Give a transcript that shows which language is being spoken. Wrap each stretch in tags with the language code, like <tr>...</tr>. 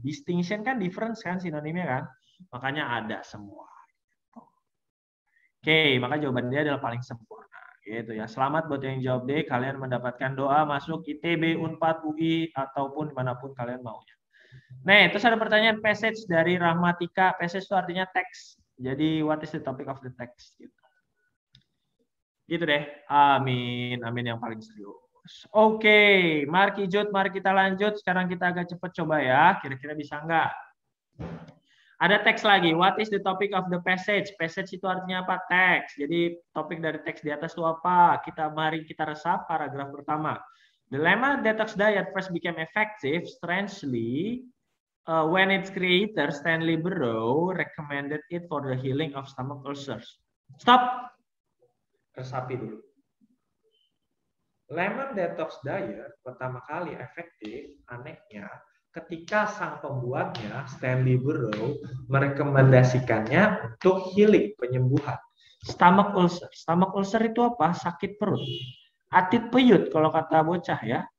<id>Distinction kan difference kan sinonimnya kan? Makanya ada semua. Oke, maka jawaban dia adalah paling sempurna. Gitu ya. Selamat buat yang jawab D. Kalian mendapatkan doa masuk ITB, Unpad, UI, ataupun dimanapun kalian maunya. Nah, terus ada pertanyaan passage dari Rahmatika. Passage itu artinya teks. Jadi,</id> <en>what is the topic of the text?</en> <id>Gitu deh. Amin. Amin yang paling serius. Oke, Marki Jud, mari kita lanjut. Sekarang kita agak cepat coba ya. Kira-kira bisa nggak? Ada teks lagi.</id> <en>What is the topic of the passage?</en> <id>Passage itu artinya apa? Teks. Jadi topik dari teks di atas itu apa? Mari kita resap paragraf pertama.</id> <en>The lemon detox diet first became effective, strangely, when its creator Stanley Burrow recommended it for the healing of stomach ulcers.</en> <id>Stop. Resapi dulu. Lemon detox diet pertama kali efektif, anehnya, ketika sang pembuatnya, Stanley Burrow, merekomendasikannya untuk healing, penyembuhan. Stomach ulcer. Stomach ulcer itu apa? Sakit perut. Atit peyut, kalau kata bocah ya.</id>